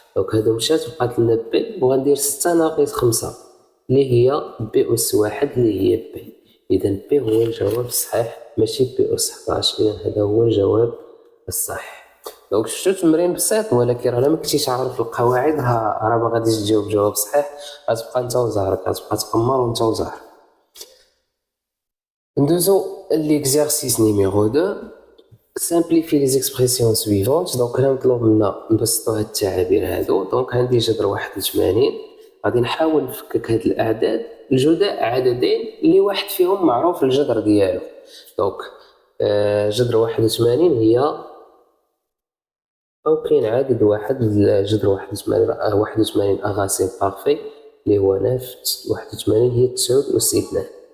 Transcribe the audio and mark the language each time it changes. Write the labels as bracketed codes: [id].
[ar] دونك هادو مشات بقات لنا بي وغندير 6 ناقص 5 اللي هي بي أس 1 اللي هي بي. إذا بي هو الجواب الصحيح ماشي بي أس 11. إذا هذا هو الجواب الصحيح. دونك شفتو تمرين بسيط ولكن راه ما كنتيش عارف القواعد راه ما غاديش تجاوب جواب صحيح. غتبقى انت وزهرك غتبقى تقمر وانت وزهر. ندوزو ليكزارسيس نيميرو 2 [fr] simplifie les expressions suivantes. [ar] دونك هنا مطلوب منا نبسطو هاد التعابير هادو. دونك عندي جذر 81 غادي نحاول نفكك هاد الاعداد لجداء عددين اللي واحد فيهم معروف الجذر ديالو. دونك جذر 81 هي أو كاين عدد واحد جذر 81 أغاسيم بارفي اللي هو نفس 81 هي 9 أس 2.